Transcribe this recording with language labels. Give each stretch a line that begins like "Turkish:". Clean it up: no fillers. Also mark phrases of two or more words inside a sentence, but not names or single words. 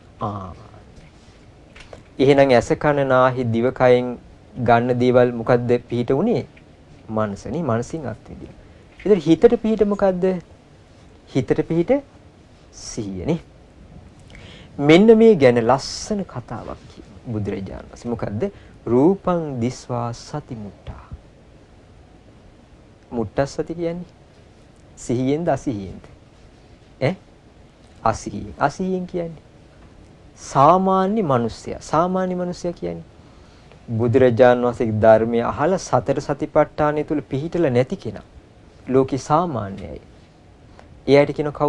Sinhala: එහෙනම් ඇස කන නාහි දිව කයෙන් ගන්න දේවල් මොකද්ද පිහිට උනේ? මනසනේ. මනසින් අත්විඳින. ඒතර හිතට පිහිට මොකද්ද? හිතට පිහිට සිහියනේ. මෙන්න මේ ගැන ලස්සන කතාවක් කියනවා බුදුරජාණන් වහන්සේ. මොකද්ද?
Pali: රූපං දිස්වා සති මුට්ඨා. මුට්ඨ සති
Sinhala: කියන්නේ සිහියෙන්ද අසිහියෙන්ද? ඈ 80. 80 කියන්නේ සාමාන්‍ය මිනිස්සයා. සාමාන්‍ය මිනිස්සයා කියන්නේ බුදුරජාණන් වහන්සේගේ ධර්මය අහලා සතර සතිපට්ඨානය තුල පිහිටලා නැති කෙනා. ලෝකේ සාමාන්‍යයි. එයාට කියන කවුද?